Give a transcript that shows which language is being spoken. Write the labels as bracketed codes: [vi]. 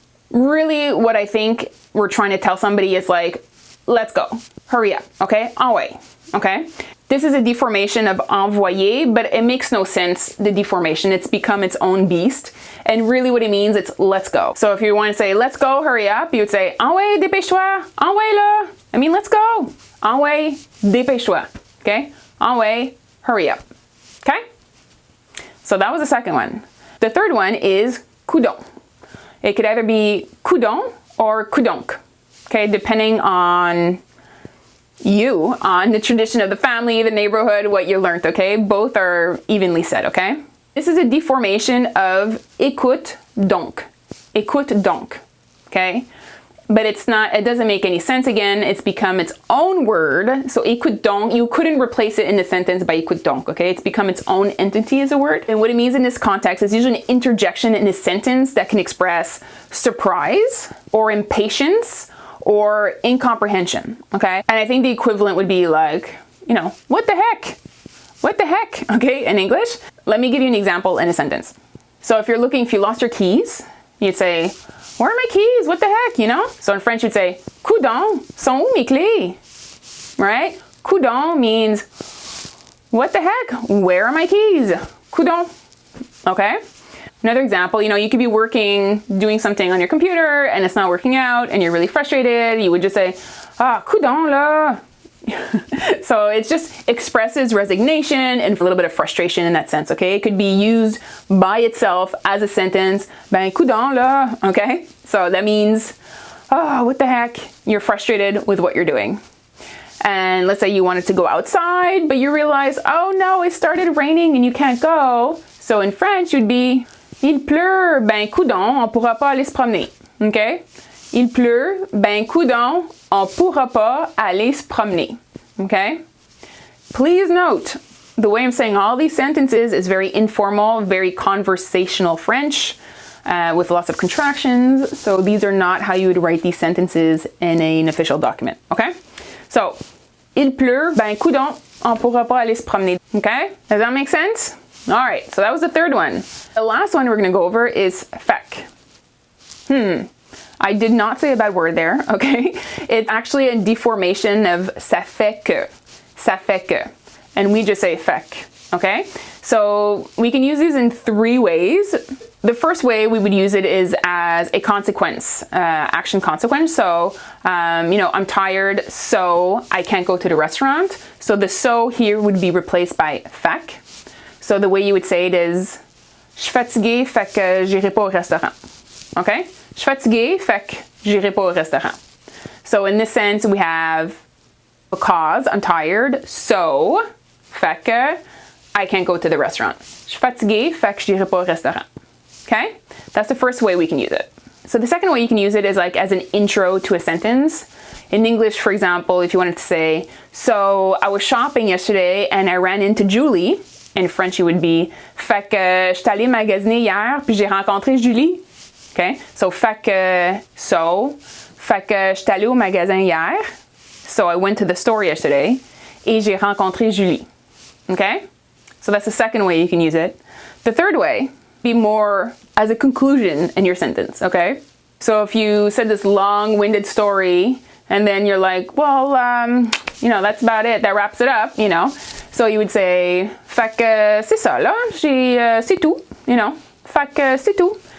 [en] Really, what I think we're trying to tell somebody is like, let's go, hurry up, okay? Envoyer, okay? This is a deformation of envoyer, but it makes no sense, the deformation. It's become its own beast. And really what it means, it's let's go. So if you want to say, let's go, hurry up, you would say, [fr] envoyer, dépêche-toi, envoyer là. [en] I mean, let's go. [fr] Envoyer, dépêche-toi, okay? [en] Envoyer, hurry up, okay? So that was the second one. The third one is Coudon. It could either be Coudon or Coudonc, okay, depending on you, on the tradition of the family, the neighborhood, what you learned, okay? Both are evenly said, okay? This is a deformation of écoute donc. Écoute donc, okay? But it's not, it doesn't make any sense again. It's become its own word. So écoute donc, you couldn't replace it in a sentence by écoute donc, okay? It's become its own entity as a word. And what it means in this context is usually an interjection in a sentence that can express surprise or impatience or incomprehension, okay? And I think the equivalent would be like, you know, what the heck? What the heck, okay, in English? Let me give you an example in a sentence. So if you lost your keys, you'd say, where are my keys? What the heck, you know? So in French, you'd say, [fr] Coudon, sont où mes clés? [en] Right? Coudon means, what the heck? Where are my keys? Coudon, okay? Another example, you know, you could be doing something on your computer and it's not working out and you're really frustrated. You would just say, [fr] Coudon là. [en] So it just expresses resignation and a little bit of frustration in that sense, okay? It could be used by itself as a sentence, [fr] ben coudon là, [en] okay? So that means, oh, what the heck? You're frustrated with what you're doing. And let's say you wanted to go outside, but you realize, oh no, it started raining and you can't go. So in French, you'd be, [fr] il pleut, ben coudon, on pourra pas aller se promener, okay? Il pleut, ben coudon, on pourra pas aller se promener, okay? [en] Please note, the way I'm saying all these sentences is very informal, very conversational French, with lots of contractions. So these are not how you would write these sentences in an official document, okay? So, [fr] il pleut, ben coudon, on pourra pas aller se promener, [en] okay? Does that make sense? All right, so that was the third one. The last one we're going to go over is faque. I did not say a bad word there, okay? It's actually a deformation of ça fait que. Ça fait que. And we just say faque, okay? So we can use these in 3 ways. The first way we would use it is as a consequence, action consequence. So, I'm tired, so I can't go to the restaurant. So the so here would be replaced by faque. So the way you would say it is, [fr] je suis fatigué, fait que j'irai pas au restaurant. Okay? Je suis fatigué, fait que j'irai pas au restaurant. [en] So in this sense, we have because I'm tired, so fait que I can't go to the restaurant. [fr] Je suis fatigué, fait que j'irai pas au restaurant. [en] Okay? That's the first way we can use it. So the second way you can use it is like as an intro to a sentence. In English, for example, if you wanted to say, so I was shopping yesterday and I ran into Julie. In French, it would be, [fr] fait que j'étais allée magasiner hier puis j'ai rencontré Julie. Okay? So fait que, fait que j'étais allée au magasin hier. [en] So I went to the store yesterday [fr] et j'ai rencontré Julie. [en] Okay? So that's the second way you can use it. The third way, be more as a conclusion in your sentence, okay? So if you said this long-winded story and then you're like, well, that's about it, that wraps it up, So you would say, [fr] fait que c'est ça, là, c'est tout, [en] Fait que c'est tout.